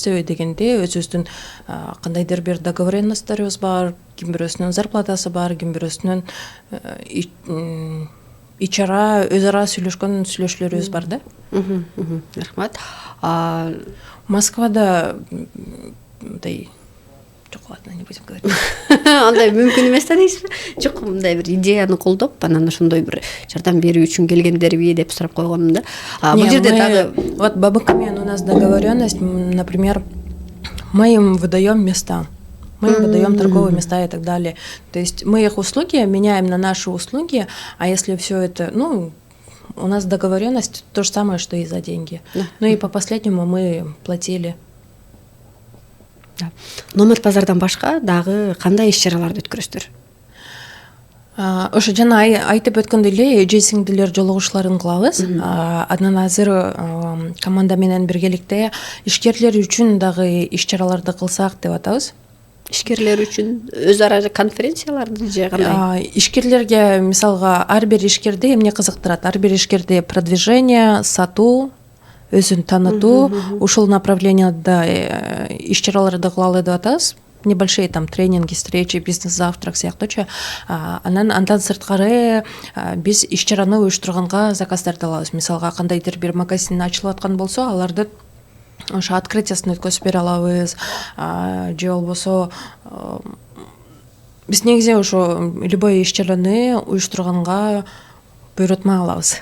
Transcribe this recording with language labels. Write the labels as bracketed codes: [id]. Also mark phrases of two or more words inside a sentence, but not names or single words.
[ky] Себеби дегенде өзүбүздүн кандайдыр бир договоренностторубуз бар, ким бирөөсүнүн зарплатасы бар, ким бирөөсүнүн ичара өз ара сүйлөшкөн сүйлөшүүлөрүбүз бар да. Рахмат. Москвада мындай жок, [ru] ладно, не будем говорить. [ky] Андай мүмкүн эмес да дейсизби? Жок, мындай бир идеяны колдоп, анан ошондой бир жардам берүү үчүн келгендерби деп сурап койгонмун да. Бул жерде дагы [ru] вот ББК менен у нас договоренность, например, мы им выдаем места. Мы им выдаем торговые места и так далее. То есть мы их услуги меняем на наши услуги, а если все это, у нас договоренность то же самое, что и за деньги. Ну и по последнему мы платили. [ky] Намат базардан башка дагы кандай иш-чараларды өткөрөсүздөр? Ошо жана айтып өткөндөй эле эже сиңдилер жолугушууларын кылабыз. Анан азыр команда менен биргеликте ишкерлер үчүн дагы иш-чараларды кылсак деп атабыз. Ишкерлер үчүн өз ара конференцияларды же кандай? Ишкерлерге мисалга ар бир ишкерди эмне кызыктырат? Ар бир ишкерди продвижение, сатуу, өзүн таанытуу, ушул направленияда иш-чараларды кылалы деп атабыз. [ru] небольшие там тренинги, встречи, бизнес-завтрак сыяктуучу. [ky] Андан сырткары биз иш-чараны уюштурганга заказдарды алабыз. Мисалга кандайдыр бир магазин ачылып аткан болсо, аларды ошо открытиясын өткөзүп бере алабыз. Же болбосо биз негизи ошо любой иш-чараны уюштурганга буйрутма алабыз.